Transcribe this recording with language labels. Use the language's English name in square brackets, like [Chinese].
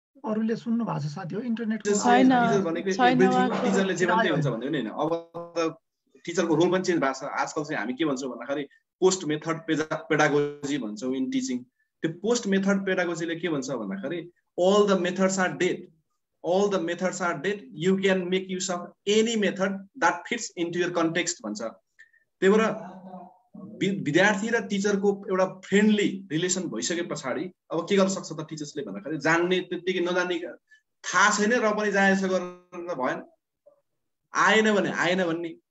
[Nepali] अरूले सुन्नु भएको छ साथी हो इन्टरनेट टिचर भनेको टिचरले जे भन्दै हुन्छ भन्दै होइन। अब त टिचरको रोल पनि चेन्ज भएको छ। आजकल चाहिँ हामी के भन्छौँ भन्दाखेरि पोस्ट मेथड पेडागोजी भन्छौँ [English] In teaching. [Nepali] त्यो पोस्ट मेथड पेडागोजीले के भन्छ भन्दाखेरि [English] all the methods are dead. All the methods are dead. You can make use of any method that fits into your context [Nepali] भन्छ। त्यही भएर विद्यार्थी र टिचरको एउटा फ्रेन्डली रिलेसन भइसके पछाडि अब के गर्न सक्छ त टिचर्सले भन्दाखेरि जान्ने त्यतिकै नजान्ने थाहा छैन र पनि जहाँ यसो गरेर भएन, आएन भने आएन भन्ने।